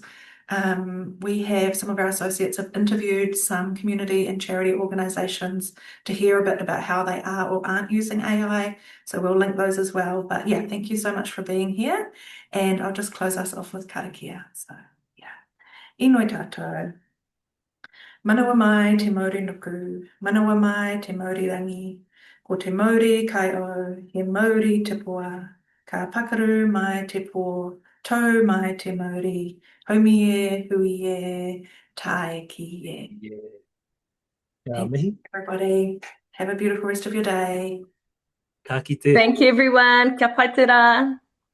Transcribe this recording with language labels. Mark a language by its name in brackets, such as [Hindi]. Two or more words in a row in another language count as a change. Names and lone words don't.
[English] We have some of our associates have interviewed some community and charity organisations to hear a bit about how they are or aren't using AI. So we'll link those as well. But yeah, thank you so much for being here. And I'll just close us off with karakia. So yeah. [Māori] Inoi tātou. Manawa mai te mauri nuku. Manawa mai te mauri rangi. Ko te mauri kai o, he mauri te poa. Ka pakaru mai te pō. Tau mai te mauri. Homi e, hui e, tae ki e. [English] Yeah. Thank Mihi. you, everybody. Have a beautiful rest of your day. [Māori] Ka kite. [English] Thank you everyone. [Māori] Kia pai te rā.